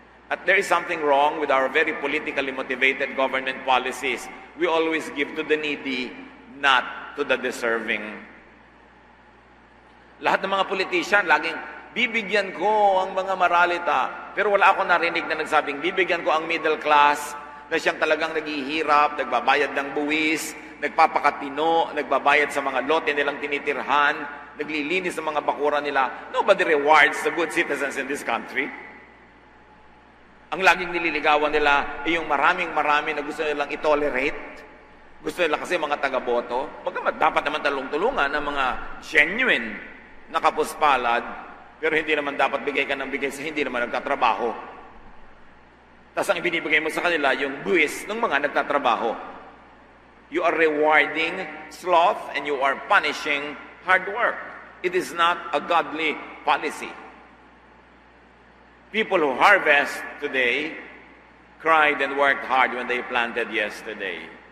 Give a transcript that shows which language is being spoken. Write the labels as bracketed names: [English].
[English] At there is something wrong with our very politically motivated government policies. We always give to the needy, not to the deserving. [Filipino] Lahat ng mga politician, laging, bibigyan ko ang mga maralita. Pero wala ako narinig na nagsabing, bibigyan ko ang middle class, na siyang talagang naghihirap, nagbabayad ng buwis, nagpapakatino, nagbabayad sa mga lote nilang tinitirhan, naglilinis sa mga bakuran nila. [English] Nobody rewards the good citizens in this country. [Filipino] Ang laging nililigawan nila ay yung maraming na gusto nilang i-tolerate. Gusto nila kasi mga taga-boto. Bagamat dapat naman talong-tulungan ng mga genuine na kapuspalad, pero hindi naman dapat bigay ka ng bigay sa hindi naman nagtatrabaho. Tapos ang ibinibigay mo sa kanila, yung buwis ng mga nagtatrabaho. [English] You are rewarding sloth and you are punishing hard work. It is not a godly policy. People who harvest today cried and worked hard when they planted yesterday.